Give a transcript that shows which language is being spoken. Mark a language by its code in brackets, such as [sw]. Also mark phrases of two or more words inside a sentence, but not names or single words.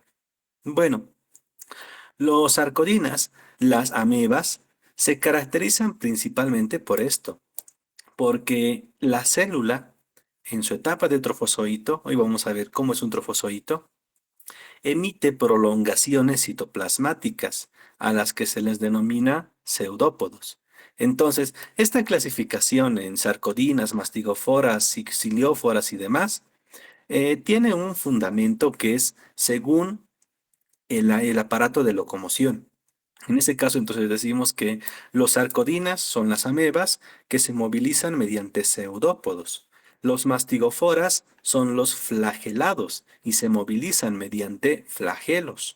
[es] Bueno, los sarcodinas, las amebas, se caracterizan principalmente por esto, porque la célula, en su etapa de trofozoito, hoy vamos a ver cómo es un trofozoito, emite prolongaciones citoplasmáticas, a las que se les denomina pseudópodos. Entonces, esta clasificación en sarcodinas, mastigoforas, cilióforas y demás, tiene un fundamento que es según el aparato de locomoción. En ese caso, entonces decimos que los sarcodinas son las amebas que se movilizan mediante pseudópodos. Los mastigoforas son los flagelados y se movilizan mediante flagelos.